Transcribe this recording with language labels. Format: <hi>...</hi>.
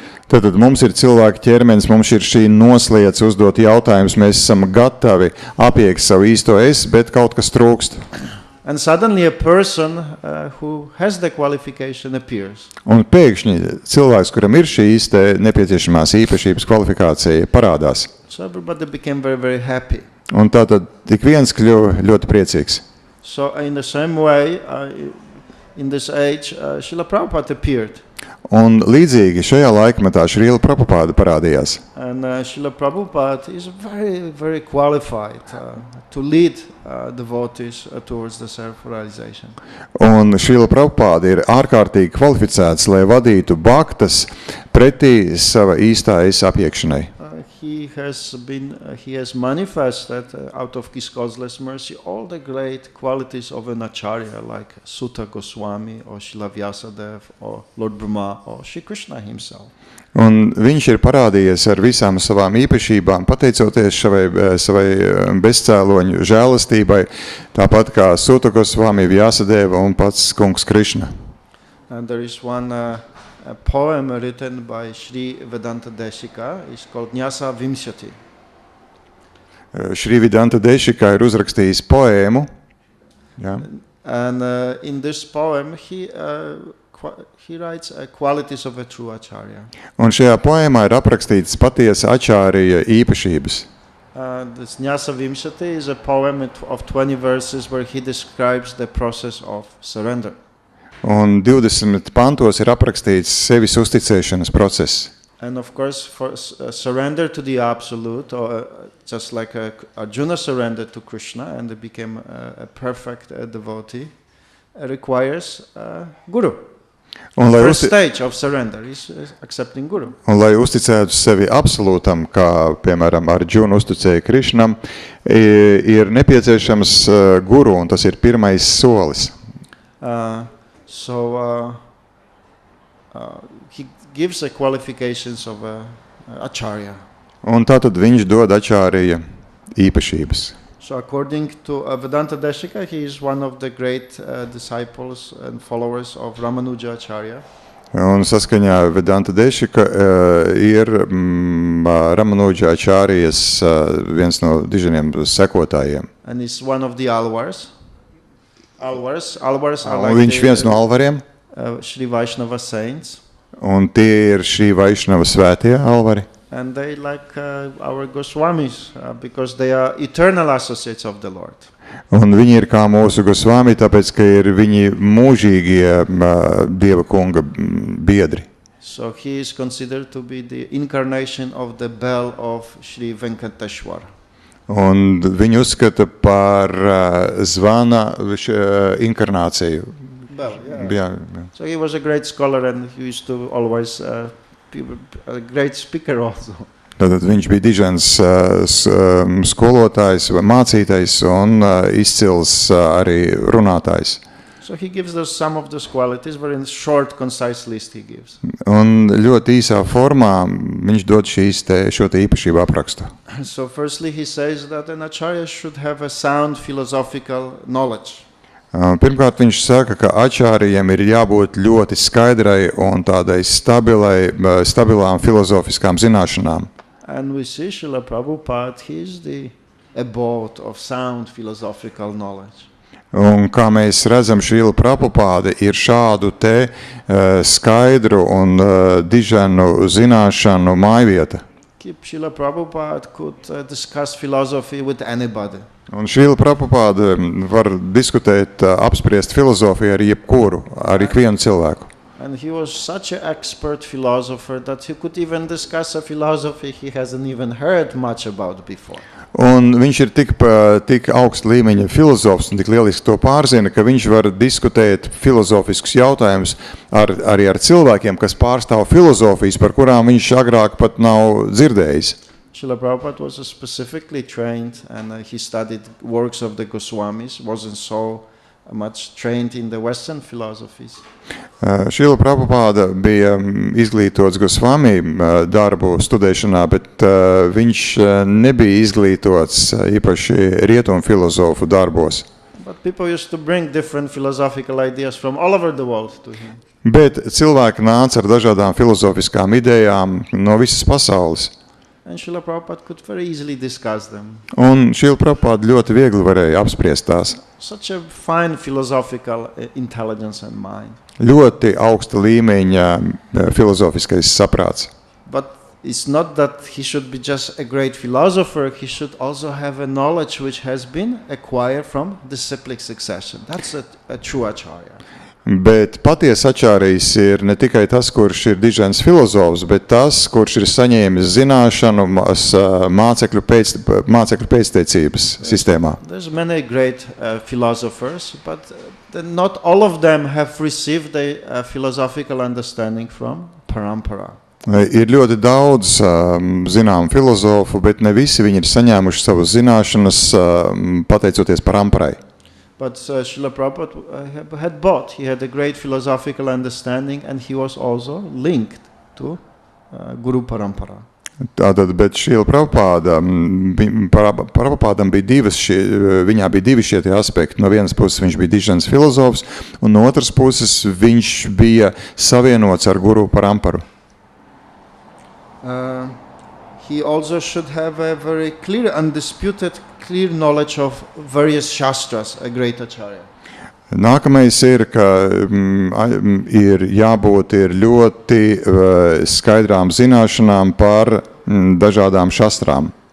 <lv>Tātad mums ir cilvēka ķermenis, mums ir šī nosliec uzdot jautājumus, mēs esam gatavi apiekt savu īsto es, bet kaut kas trūkst.</lv> <en>And suddenly a person who has the qualification appears.</en> <lv>Un pēkšņi cilvēks, kuram ir šīs te nepieciešamās īpašības kvalifikācija, parādās.</lv> <en>So everybody became very, very happy.</en> <lv>Un tātad tik viens kļuva ļoti priecīgs.</lv> <en>So in the same way, in this age, Srila Prabhupada appeared.</en> <lv>Un līdzīgi šajā laikmetā Šrīla Prabhupāda parādījās.</lv> <en>And Srila Prabhupada is very, very qualified to lead devotees towards the self-realization.</en> <lv>Un Šrīla Prabhupāda ir ārkārtīgi kvalificēts, lai vadītu bhaktas pretī sava īstājas apiekšanai.</lv> <en>He has manifested out of his causeless mercy all the great qualities of an acharya like Sutta Goswami or Srila Vyasadeva or Lord Brahma or Shri Krishna himself.</en> <lv>Un viņš ir parādījies ar visām savām īpašībām, pateicoties savai bezcēloņu žēlastībai, tāpat kā Sutta Goswami, Vyasadeva un pats kungs Krishna.</lv> <en>And there is one a poem written by Sri Vedanta Deshika. It's called Nyasa Vimshati.</en> <lv>Šri Vedanta Deshika ir uzrakstījis poēmu. Jā.</lv> <en>And in this poem, he writes qualities of a true acharya.</en> <lv>Un šajā poēmā ir aprakstītas patiesa ačārija īpašības.</lv> <en>This Nyasa Vimshati is a poem of 20 verses where he describes the process of surrender.</en> <lv>Un 20 pantos ir aprakstīts sevis uzticēšanas process.</lv> <en>And of course, for surrender to the absolute, or just like Arjuna surrendered to Krishna and became a perfect devotee, requires guru.</en> <lv>Un,</lv> <en>The first stage of surrender is accepting guru.</en> <lv>Un, lai uzticētu sevi absolūtam, kā piemēram Arjuna uzticēja Krišnam, ir nepieciešams guru, un tas ir pirmais solis.</lv> <en>So he gives the qualifications of acharya.</en> <lv>Un tātad viņš dod ačārija īpašības.</lv> <en>So according to Vedanta Deshika, he is one of the great disciples and followers of Ramanuja Acharya.</en> <lv>Un saskaņā Vedanta Deshika ir Ramanuja Acharijas viens no diženiem sekotājiem.</lv> <en>And he's one of the alvars. Alvars are</en> <lv>Un</lv> <en>like</en> <lv>viņš viens no alvariem.</lv> <en>Sri Vaishnava saints.</en> <lv>Un tie ir šī Vaišnava svētie alvari.</lv> <en>And they like our Goswamis because they are eternal associates of the Lord.</en> <lv>Un viņi ir kā mūsu Gosvami, tāpēc, ka ir viņi mūžīgie Dieva kunga biedri.</lv> <en>So he is considered to be the incarnation of the bell of Sri Venkateshwara.</en> <lv>Un viņi uzskata par zvana inkarnāciju.</lv> <en>Bell, yeah.</en> <lv>Jā.</lv> <en>So he was a great scholar and he used to always be a great speaker also.</en> <lv>Tātad viņš bija dižens skolotājs, mācītājs un izcils arī runātājs.</lv> <en>So he gives us some of those qualities, very short, concise list he gives.</en> <lv>Un ļoti īsā formā viņš dod šo te īpašību aprakstu.</lv> <en>So firstly he says that an acharya should have a sound philosophical knowledge.</en> <lv>Pirmkārt viņš saka, ka ačārijam ir jābūt ļoti skaidrai un tādai stabilām filozofiskām zināšanām.</lv> <en>And we see Srila Prabhupada, he is the abode of sound philosophical knowledge.</en> <lv>Un kā mēs redzam, Šrīla Prabhupāda ir šādu te skaidru un diženu zināšanu mājvieta.</lv> <en>Srila Prabhupada could discuss philosophy with anybody.</en> <lv>Un Šrīla Prabhupāda var diskutēt, apspriest filozofiju ar jebkuru, ar ikvienu cilvēku.</lv> <en>And he was such an expert philosopher that he could even discuss a philosophy he hasn't even heard much about before.</en> <lv>Un viņš ir tik augsta līmeņa filozofs un tik lieliski to pārzina, ka viņš var diskutēt filozofiskus jautājumus arī ar cilvēkiem, kas pārstāv filozofijas, par kurām viņš agrāk pat nav dzirdējis.</lv> <en>Srila Prabhupada was specifically trained and he studied works of the Goswamis, wasn't so much trained in the Western philosophies.</en> <lv>Šrīla Prabhupāda bija izglītots Gosvami darbu studēšanā, bet viņš nebija izglītots īpaši rietumu filozofu darbos.</lv> <en>But people used to bring different philosophical ideas from all over the world to him.</en> <lv>Bet cilvēki nāca ar dažādām filozofiskām idejām no visas pasaules.</lv> <en>and Srila Prabhupada could very easily discuss them.</en> <lv>Un Šrila Prabhupada ļoti viegli varēja apspriest tās.</lv> <en>Such a fine philosophical intelligence and mind.</en> <lv>Ļoti augsta līmeņa filozofiskais saprāts.</lv> <en>But it's not that he should be just a great philosopher, he should also have a knowledge which has been acquired from disciplic succession. That's a true acharya.</en> <lv>Bet patiesa ačārijas ir ne tikai tas, kurš ir dižens filozofs, bet tas, kurš ir saņēmis zināšanu mācekļu pēctecības sistēmā.</lv> <en>There's many great philosophers, but not all of them have received a philosophical understanding from parampara.</en> <lv>Ir ļoti daudz zinām filozofu, bet ne visi viņi ir saņēmuši savas zināšanas pateicoties paramparai.</lv> <en>But Srila Prabhupada had both. He had a great philosophical understanding and he was also linked to Guru Parampara.</en> <lv>Tātad, bet Šrila Prabhupādam bija viņā bija divi šie aspekti. No vienas puses viņš bija dižens filozofs, un no otras puses viņš bija savienots ar Guru Paramparu.</lv> <en>He also should have a very clear, undisputed, clear knowledge of various shastras, a great acharya.</en> <lv>Nākamais ir, ka ir jābūt ļoti skaidrām zināšanām par dažādām šastrām.</lv>